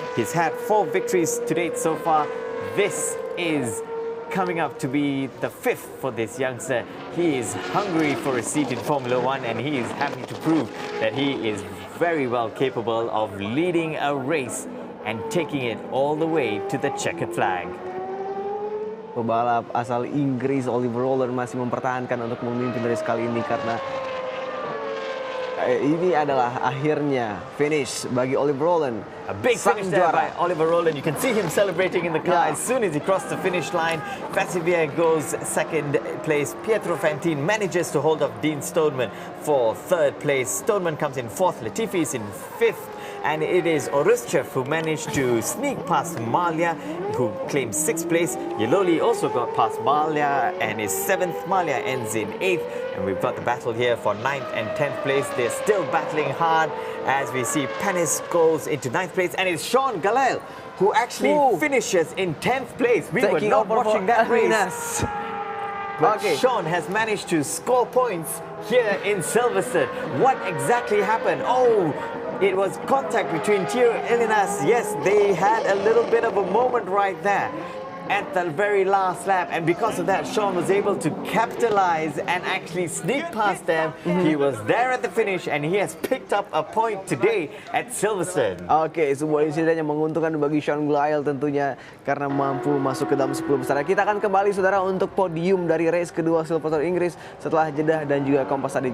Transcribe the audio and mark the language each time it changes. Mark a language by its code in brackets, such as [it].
[en] He's had 4 victories to date so far. This is coming up to be the 5th for this youngster. He is hungry for a seat in Formula One, and he is happy to prove that he is very well capable of leading a race and taking it all the way to the checkered flag. [id] Pebalap asal Inggris Oliver Rowland masih mempertahankan untuk memimpin race kali ini karena ini adalah akhirnya finish bagi Oliver Rowland. [en] A big finish there by Oliver Rowland. You can see him celebrating in the car as soon as he crossed the finish line. Vassivier goes 2nd place. Pietro Fantin manages to hold off Dean Stoneman for 3rd place. Stoneman comes in 4th. Latifi is in 5th. And it is Orustchev who managed to sneak past Malia, who claims 6th place. Yeloli also got past Malia and is 7th. Malia ends in 8th. And we've got the battle here for 9th and 10th place. They're still battling hard as we see Panis goes into 9th place. And it's Sean Galel who actually finishes in 10th place. We were not watching that race. But Sean has managed to score points here in Silverstone. What exactly happened? Oh, it was contact between Tio Elinas. Yes, they had a little bit of a moment right there at the very last lap. And because of that, Sean was able to capitalize and actually sneak past them. He was there at the finish and he has picked up a point today at Silverstone. [id] Oke, sebuah insiden yang menguntungkan bagi Sean Glyle tentunya karena mampu masuk ke dalam 10 besar. Kita akan kembali saudara untuk podium dari race kedua Silverstone Inggris setelah jeda dan juga Kompas tadi.